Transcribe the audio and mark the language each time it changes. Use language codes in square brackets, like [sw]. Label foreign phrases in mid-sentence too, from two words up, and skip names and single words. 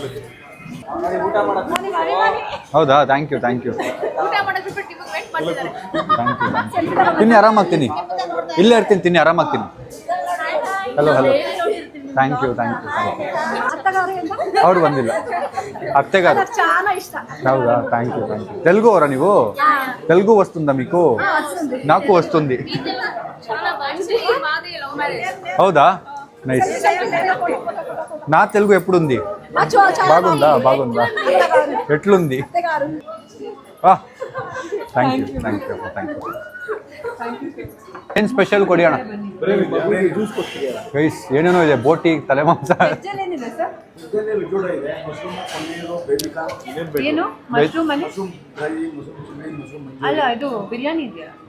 [kn] ಹೌದಾ? [en] thank you [kn] ತಿನ್ನಿ, ಆರಾಮಾಗ್ತೀನಿ. ಇಲ್ಲೇ ಇರ್ತೀನಿ, ತಿನ್ನಿ, ಆರಾಮಾಗ್ತೀನಿ. [en] hello thank you [kn] ಅವ್ರು ಬಂದಿಲ್ಲ, ಅತ್ತೆಗಾರು. ಹೌದಾ? [en] thank you [kn] తెలుగు ಅವರಾ ನೀವು? [te] తెలుగు వస్తుందా మీకు? నాకు వస్తుంది. హౌదా? నైస్. నా తెలుగు ఎప్పుడుంది? బాగుందా? ఎట్లుంది? [en] thank you [kn] ಏನು ಸ್ಪೆಷಲ್ ಕೊಡಿ ಅಣ್ಣ. ಗೈಸ್ ಏನೇನೋ ಇದೆ, ಬೋಟಿ, ತಲೆ ಮಾಂಸ. ಏನು ಅಲ್ಲ, ಇದು ಬಿರಿಯಾನಿ ಇದೆಯಾ?